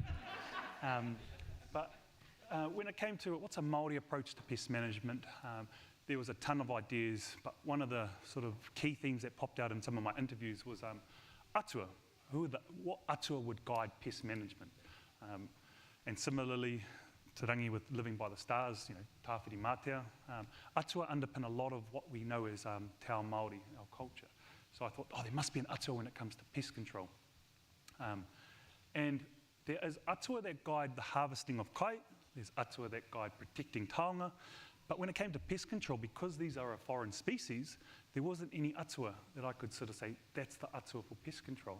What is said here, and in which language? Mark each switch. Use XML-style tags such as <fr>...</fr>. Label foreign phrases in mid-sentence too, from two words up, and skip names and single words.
<en>But when it came to what's a Māori approach to pest management, there was a ton of ideas, but one of the sort of key themes that popped out in some of my interviews was atua. What atua would guide pest management? And similarly, Te Rangi with living by the stars, tāwhiri mātea, atua underpin a lot of what we know as</en> <mi>te ao Māori,</mi> <en>our culture. So I thought, there must be an atua when it comes to pest control. And there is atua that guide the harvesting of kai, there's atua that guide protecting taonga, but when it came to pest control, because these are a foreign species, there wasn't any atua that I could sort of say, that's the atua for pest control.</en>